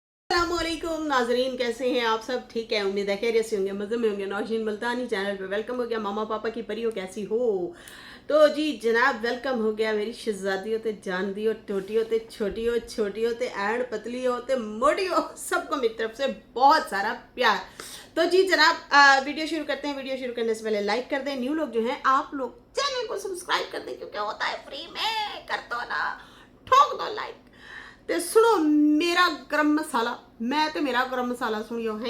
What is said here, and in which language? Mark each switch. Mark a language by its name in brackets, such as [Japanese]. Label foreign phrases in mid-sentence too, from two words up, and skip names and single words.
[Hindi] अस्सलामुअलैकुम नाजरीन, कैसे हैं आप सब? ठीक है, उम्मीद है खैरियत से होंगे, मज़े में होंगे। नौशीन मुल्तानी चैनल पे वेलकम हो गया। मामा पापा की परियों कैसी हो? तो जी जनाब, वेलकम हो गया मेरी शहजादियों ते जानदियों, टोटियों ते छोटियों, छोटियों ते एंड पतलियों ते मोटियों, सबको मेरी तरफ से बहुत सारा प्यार। तो जी जनाब, वीडियो शुरू करते हैं। वीडियो शुरू करने से पहले लाइक कर दें। न्यू लोग जो हैं आप लोग चैनल को सब्सक्राइब कर दें, क्योंकि होता है फ्री में। कर दो ना, ठोक दो लाइक। ते सुनो मेरा गरम मसाला, मैं तो मेरा गरम मसाला सुनियो है।